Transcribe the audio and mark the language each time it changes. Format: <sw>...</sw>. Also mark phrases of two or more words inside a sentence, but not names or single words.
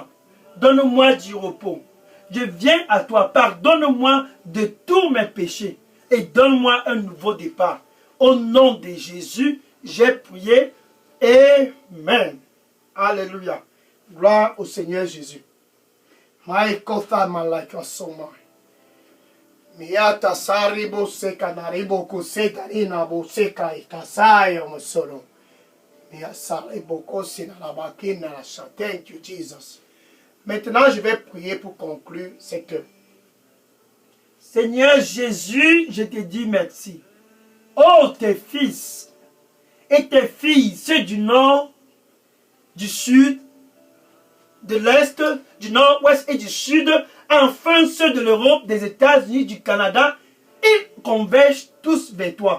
<fr>Donne-moi du repos. Je viens à toi. Pardonne-moi de tous mes péchés et donne-moi un nouveau départ. Au nom de Jésus, j'ai prié. Amen. Alléluia. Gloire au Seigneur Jésus. Miata saribo seka naribo kuseka ina bo seka ikasayo musolo. Mia saribo kosina la bakina la cha.</fr> <en>Thank you Jesus.</en> <fr>Maintenant, je vais prier pour conclure cette œuvre. Seigneur Jésus, je te dis merci. Oh, tes fils et tes filles, ceux du nord, du sud, de l'est, du nord-ouest et du sud, enfin ceux de l'Europe, des États-Unis, du Canada, ils convergent tous vers toi.</fr>